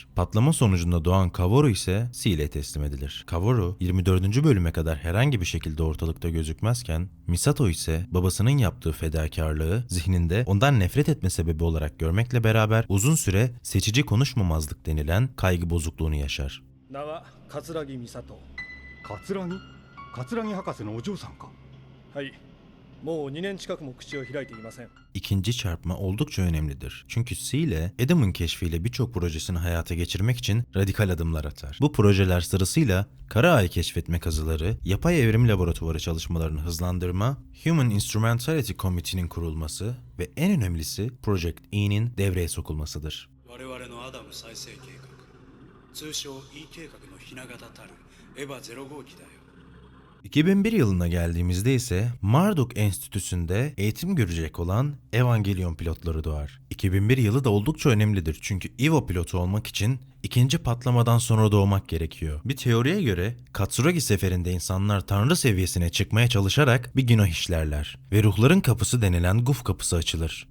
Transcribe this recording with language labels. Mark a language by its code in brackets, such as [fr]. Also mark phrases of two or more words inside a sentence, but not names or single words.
[tr] Patlama sonucunda doğan Kaworu ise Seele'ye teslim edilir. Kaworu 24. bölüme kadar herhangi bir şekilde ortalıkta gözükmezken Misato ise babasının yaptığı fedakarlığı zihninde ondan nefret etme sebebi olarak görmekle beraber uzun süre seçici konuşmamazlık denilen kaygı bozukluğunu yaşar. [ja] 名は桂木美里。桂木博士のお嬢さんか。はい、もう2年近くも口を開いていません。 [tr] İkinci çarpma oldukça önemlidir. Çünkü Seele, Adam'ın keşfiyle birçok projesini hayata geçirmek için radikal adımlar atar. Bu projeler sırasıyla kara ay keşfetme kazıları, yapay evrim laboratuvarı çalışmalarını hızlandırma, Human Instrumentality Committee'nin kurulması ve en önemlisi Project E'nin devreye sokulmasıdır. [ja] 我々のアダム再生計画、通称 E 計画のひな形たるエヴァ0号機だよ。 [tr] 2001 yılına geldiğimizde ise Marduk Enstitüsü'nde eğitim görecek olan Evangelion pilotları doğar. 2001 yılı da oldukça önemlidir çünkü EVA pilotu olmak için ikinci patlamadan sonra doğmak gerekiyor. Bir teoriye göre Katsuragi seferinde insanlar tanrı seviyesine çıkmaya çalışarak bir günah işlerler ve ruhların kapısı denilen Guf kapısı açılır.